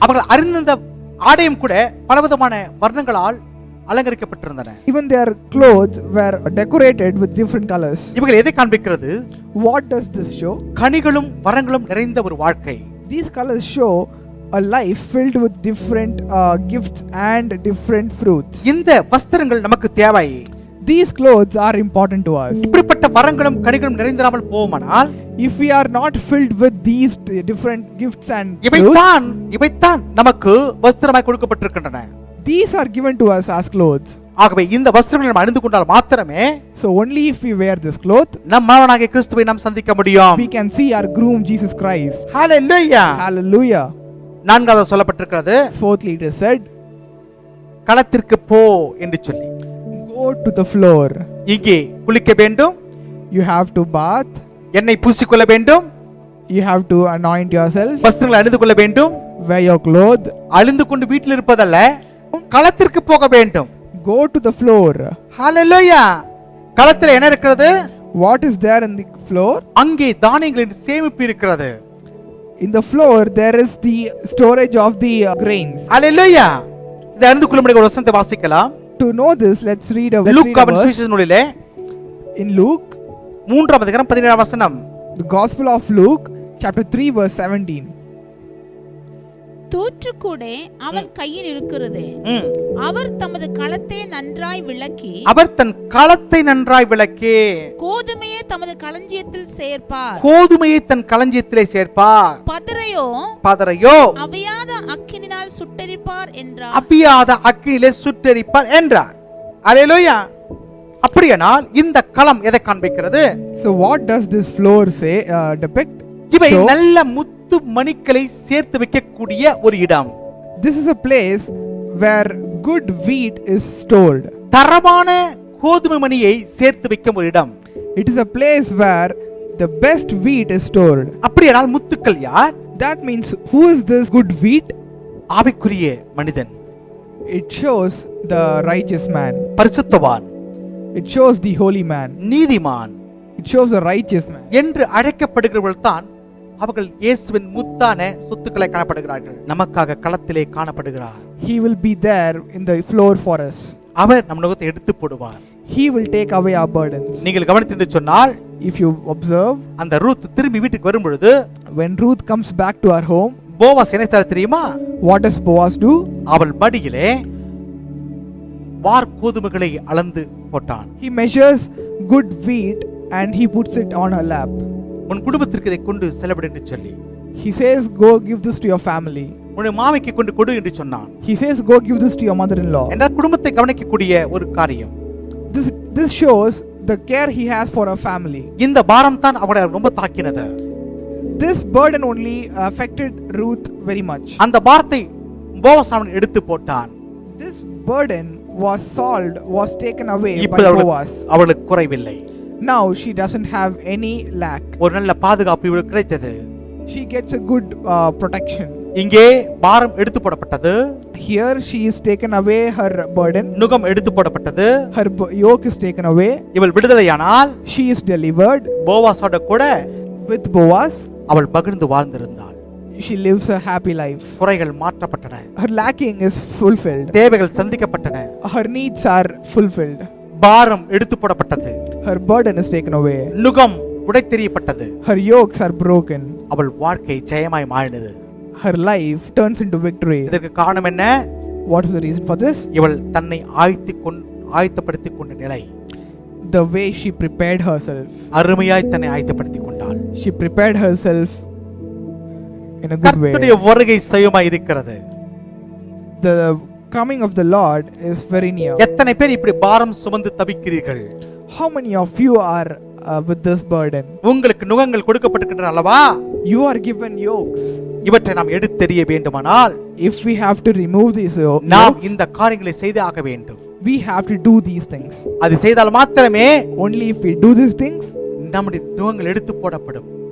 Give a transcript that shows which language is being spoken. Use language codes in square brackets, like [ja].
[ta] அவர்கள் அறிந்த ஆடையும் கூட பலவிதமான வர்ணங்களால் அலங்கரிக்கப்பட்டிருந்தன. [en] Even their clothes were decorated with different colors. [ta] இவைகள் எதை காண்பிக்கிறது? [en] What does this show? [ta] கனிகளும் வரங்களும் நிறைந்த ஒரு வாழ்க்கை. [en] These colors show a life filled with different gifts and different fruits. [ta] இந்த வஸ்திரங்கள் நமக்கு தேவை. [en] These clothes are important to us. [ta] இப்படிப்பட்ட வரங்களும் கனிகளும் நிறைந்திராமல் போவோமானால், [en] If we are not filled with these different gifts and fruits, [ta] இவைத்தான் நமக்கு வஸ்திரமாய் கொடுக்கப்பட்டிருக்கின்றன. [en] these are given to us as clothes. [ta] ஆகவே இந்த வஸ்திரங்களை நாம் அணிந்து கொண்டால் மாத்திரமே [en] So only if we wear this cloth, [ta] நம் மணவாளனாகிய கிறிஸ்துவை நாம் சந்திக்க முடியும். [en] we can see our groom Jesus Christ. [ta] Hallelujah. [en] Hallelujah. [ta] நான்காவது சொல்லப்பட்டிருக்கிறது, [en] Fourthly it is said, [ta] களத்திற்கு போ என்று சொல்லி. [en] go to the floor. [ta] இங்கே குளிக்க வேண்டும், [en] You have to bath, [ta] எண்ணெய் பூசிக்கொள்ள வேண்டும், [en] you have to anoint yourself, [ta] வஸ்திரங்களை அணிந்து கொள்ள வேண்டும். [en] wear your clothes, [ta] அழிந்து கொண்டு வீட்டில் இருப்பதல்ல, களத்திற்கு போக வேண்டும். [en] go to the floor. [ta] ஹalleluya. களத்தில் என்ன இருக்கிறது? [en] What is there in the floor? [ta] அங்கே தானியங்களின் சேமிப்பு இருக்கிறது. [en] In the floor there is the storage of the grains. [ta] ஹalleluya. இதை அறிந்து கொள்ளும்படி ஒரு வசனத்தை வாசிக்கலாம். [en] To know this, let's read a [ta] லூக்காவின் [en] verse [ta] சுவிசேஷ நூலிலே [en] in Luke, [ta] 3ஆம் அதிகாரம் 17ஆம் வசனம். [en] the Gospel of Luke, chapter 3 verse 17. [ta] தூற்றுக்கூட அவன் கையில் இருக்கிறது. அவர் தமது களத்தை நன்றாய் விளக்கி, அவர் தன் களத்தை நன்றாய் விளக்கி, கோதுமையை தமது களஞ்சியத்தில் சேர்ப்பார். கோதுமையை தன் களஞ்சியத்திலே சேர்ப்பார். பதரையோ அவியாத அக்கினினால் சுட்டெரிப்பார் என்றார். அவியாத அக்கினிலே சுட்டெரிப்பார் என்றார். அல்லேலூயா. அப்படியானால் இந்த களம் எதை காண்பிக்கிறது? [en] So what does this floor say depict? [ta] இவை நல்ல முத்து மணிகளை சேர்த்து வைக்கக்கூடிய ஒரு இடம். [en] This is a place where good wheat is stored. [ta] தரமான கோதுமை மணியை சேர்த்து வைக்கும் ஒரு இடம். [en] It is a place where the best wheat is stored. [ta] அப்படியானால் முத்துக்கள் யார்? [en] That means who is this good wheat? [ta] ஆவிக்குரிய மனிதன். [en] It shows the righteous man. [ta] பரிசுத்தவான். [en] It shows the holy man. [ta] நீதிமான். [en] It shows the righteous man. [ta] என்று அழைக்கப்படுகிறவர்கள் தான் அவர்கள் இயேசுவின் முத்தான சொத்துக்களை காணப்படுகிறார்கள். நமக்காக களத்திலே காணப்படுகிறார். [en] He will be there in the floor for us. [ta] அவர் நம் நுகத்தை எடுத்து போடுவார். [en] He will take away our burdens. [ta] நீங்கள் கவனித்து சொன்னால், [en] if you observe, [ta] அந்த ரூத் திரும்பி வீட்டுக்கு வரும் பொழுது, [en] when Ruth comes back to her home, [ta] Boaz என்ன செய்தார் தெரியுமா? [en] What does Boaz do? [ta] அவள் மடியிலே வார் கோதுமைகளை அளந்து போட்டான். [en] He measures good wheat and he puts it on her lap. [ta] உன் குடும்பத்திற்கு இதை கொண்டு செலவிடு என்று சொல்லி, [en] He says, go give this to your family. [ta] உன்னுடைய மாமிக்கு கொண்டு கொடு என்று சொன்னான். [en] He says, go give this to your mother-in-law. [ta] என்றால் குடும்பத்தை கவனிக்கக்கூடிய ஒரு காரியம். [en] This shows the care he has for her family. [ta] இந்த பாரம் தான் அவளை ரொம்ப தாக்கினது. [en] This burden only affected Ruth very much. [ta] அந்த பாரத்தை போவாஸ் அவன் எடுத்து போட்டான். [en] This burden was taken away by [ta] இப்போது [en] Boaz. [ta] அவளுக்கு குறைவில்லை. [en] Now she doesn't have any lack. [ta] ஒரு நல்ல பாதுகாப்பு இவளுக்கு கிடைத்தது. [en] She gets a good protection. [ta] இங்கே பாரம் எடுத்து போடப்பட்டது. [en] Here she is taken away her burden. [ta] நுகம் எடுத்து போடப்பட்டது. [en] Her yoke is taken away. [ta] இவள் விடுதலையானால் [en] She is delivered. [ta] போவாஸோட கூட [en] With Boaz, [ta] அவள் மகிழ்ந்து வாழ்ந்திருந்தாள். [en] she lives a happy life. [ta] குறைகள் மாற்றப்பட்டன. [en] Her lacking is fulfilled. [ta] தேவைகள் சந்திக்கப்பட்டன. [en] Her needs are fulfilled. [ta] பாரம் எடுத்து போடப்பட்டது. [en] Her burden is taken away. [ta] நுகம் உடைத்தெறியப்பட்டது. [en] Her yokes are broken. [ta] அவள் வாழ்க்கை ஜெயமாய் மாறினது. [en] Her life turns into victory. [ta] இதற்கு காரணம் என்ன? [en] What is the reason for this? [ta] இவள் தன்னை ஆயத்தப்படுத்திக் கொண்ட நிலை. [en] The way she prepared herself. [ta] அருமையாய் தன்னை ஆயத்தப்படுத்திக் கொண்டாள். [en] She prepared herself in a good way. [ta] கர்த்தருடைய வருகை சமயமாய் இருக்கிறது. [en] The coming of the Lord is very near. [ta] எத்தனை பேர் இப்படி பாரம் சுமந்து தவிக்கிறீர்கள்? [en] How many of you are with this burden? [ta] உங்களுக்கு நுகங்கள் கொடுக்கப்பட்டிருக்கின்றன அல்லவா? [en] You are given yokes. [ta] இவற்றை நாம் எடுத்தெறிய வேண்டுமானால் [en] If we have to remove these [ta] நாம் [en] yokes, [ta] இந்த காரியங்களை செய்து ஆக வேண்டும். [en] we have to do these things. [ta] அது செய்தால் மாத்திரமே [en] Only if we do these things, [ta] நம்முடைய நுகங்கள் எடுத்து போடப்படும்.